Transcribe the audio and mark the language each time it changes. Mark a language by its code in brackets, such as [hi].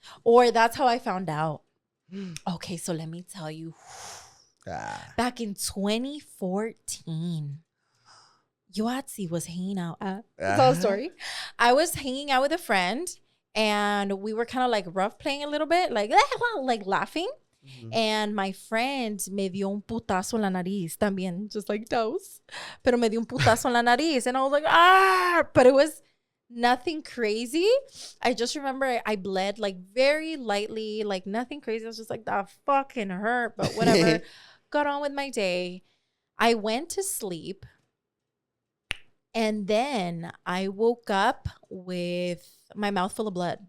[en] Or that's how I found out. Okay, so let me tell you. Back in 2014, Yoatzi was hanging out. That's all the story. I was hanging out with a friend, and we were kind of like rough playing a little bit, like laughing. Mm-hmm. And my friend [es] me dio un putazo en la nariz también, [en] just like Dose. [es] Pero me dio un putazo en la nariz. [en] And I was like, ah! But it was nothing crazy. I just remember I bled like very lightly, like nothing crazy. I was just like, that fucking hurt, but whatever. Got on with my day. I went to sleep. And then I woke up with my mouth full of blood.